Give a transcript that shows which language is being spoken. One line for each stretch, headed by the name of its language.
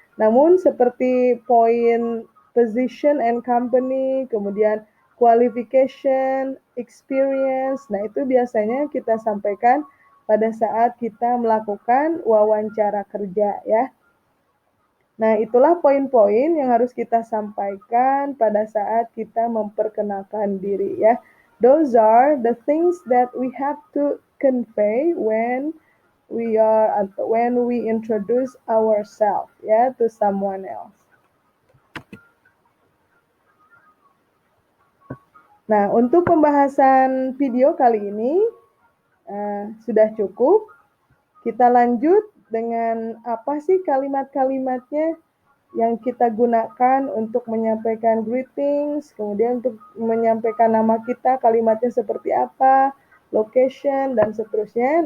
Indonesian: Namun seperti poin position and company, kemudian qualification, experience, nah itu biasanya kita sampaikan pada saat kita melakukan wawancara kerja ya. Nah, itulah poin-poin yang harus kita sampaikan pada saat kita memperkenalkan diri ya.
English: Those are the things that we have to convey when we introduce ourselves ya to someone else.
Indonesian: Nah, untuk pembahasan video kali ini sudah cukup. Kita lanjut dengan apa sih kalimat-kalimatnya yang kita gunakan untuk menyampaikan greetings, kemudian untuk menyampaikan nama kita, kalimatnya seperti apa, location, dan seterusnya.